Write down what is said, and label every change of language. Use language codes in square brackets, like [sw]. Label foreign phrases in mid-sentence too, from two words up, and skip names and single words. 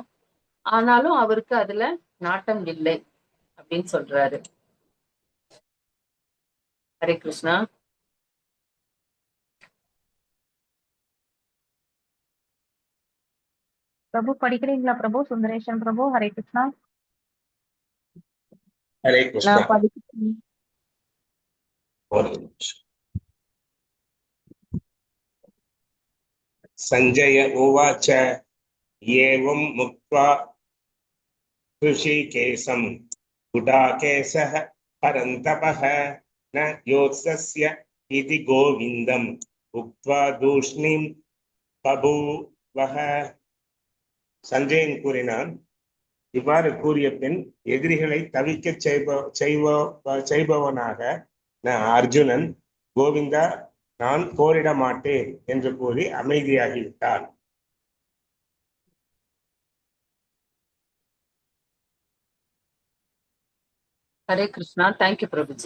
[ta] ஆனாலும் அவருக்கு அதுல நாட்டம் இல்லை அப்படின்னு சொல்றாரு. ஹரே கிருஷ்ணா. பிரபு படிக்கிறீங்களா பிரபு? சுந்தரேஷன் பிரபு, ஹரே கிருஷ்ணா. [sa] हरे कृष्णा। [ta] நான் படிக்கிறேன். [sa] संजय उवाच एवं मुक्त्वा ऋषिकेशं गुडाकेशः परन्तपः न योत्सस्य इति गोविन्दम् उक्त्वा तूष्णीं बभूवः। [ta] சஞ்சயன் கூறினான், இவ்வாறு கூறிய பின் எதிரிகளை தவிக்க செய்பவனாக அர்ஜுனன், கோவிந்தா நான் போரிட மாட்டேன் என்று கூறி அமைதியாகிவிட்டார். ஹரே கிருஷ்ணா. தேங்க்யூ பிரபுஜி.